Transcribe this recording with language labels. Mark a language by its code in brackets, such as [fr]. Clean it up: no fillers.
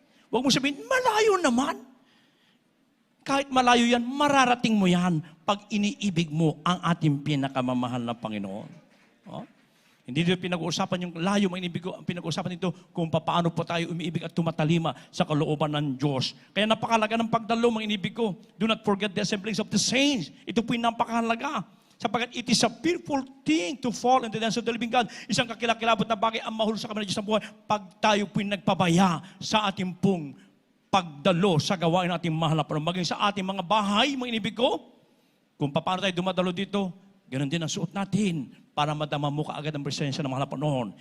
[tl] Huwag mo sabihin, malayo naman. Kahit malayo yan, mararating mo yan pag iniibig mo ang ating pinakamamahal na Panginoon. Oh? Hindi dito pinag-uusapan yung layo, ang pinag-uusapan dito kung paano po tayo umiibig at tumatalima sa kalooban ng Diyos. Kaya napakalaga ng pagdalo, mga inibig ko. [en] Do not forget the assemblies of the saints. [tl] Ito po yung napakahalaga. [en] Sapagkat it is a fearful thing to fall into the hands of the living God. [tl] Isang kakilakilabot na bagay ang mahul sa kami ng Diyos na buhay pag tayo po yung nagpabaya sa ating pong pagdalo sa gawain nating mahal na Panginoon. Maging sa ating mga bahay, mga inibig ko, kung paano tayo dumadalo dito, ganoon din ang suot natin para madama mo kaagad ang presensya ng mahal na Panginoon.